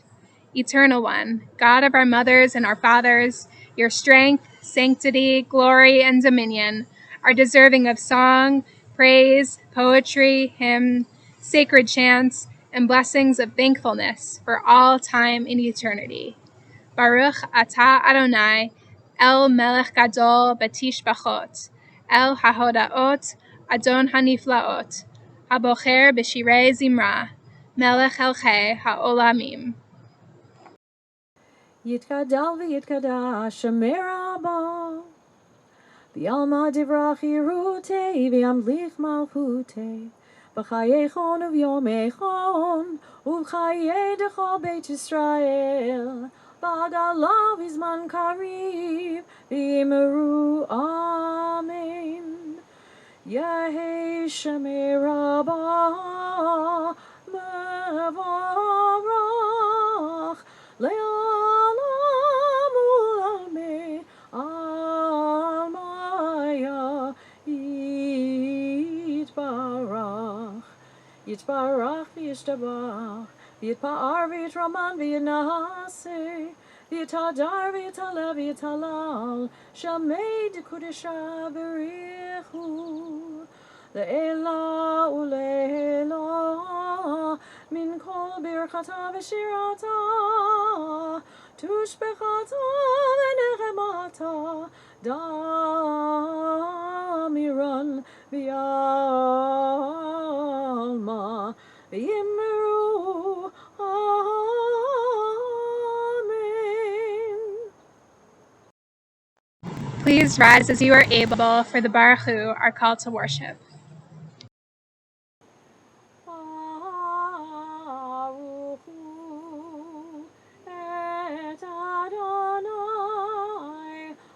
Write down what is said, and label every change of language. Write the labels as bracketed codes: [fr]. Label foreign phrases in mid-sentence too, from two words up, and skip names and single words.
[en] Eternal One, God of our mothers and our fathers, your strength, sanctity, glory, and dominion are deserving of song, praise, poetry, hymn, sacred chants, and blessings of thankfulness for all time and eternity. [he] ברוך אתה אדני, אל מלך גדול בתשבחות, אל ההודאות, אדון הנפלאות, הבוחר בשירי זמרה, מלך אל חי העולמים. [arc] יתגדל ויתקדש רבא, בעלמא די ברא כרעותה וימליך מלכותה, בחייכון וביומיכון, ובחיי דכל בית ישראל, בעגלא ובזמן קריב, ואמרו אמן. יהא שמיה רבא, מברך, לעלם ולעלמי עלמיא יתברך. יתברך וישתבח, ויתפאר ויתרומם ויתנשא, ויתהדר ויתעלה ויתהלל, שמיה דקודשא בריך הוא, לעלא ולעלא, מן כל ברכתא ושירתא, תשבחתא ונחמתא, דאמירן בעלמא, ואמרו אמן. [en] Please rise as you are able for the Baruch Hu, our call to worship. [he] ברכו את אדני,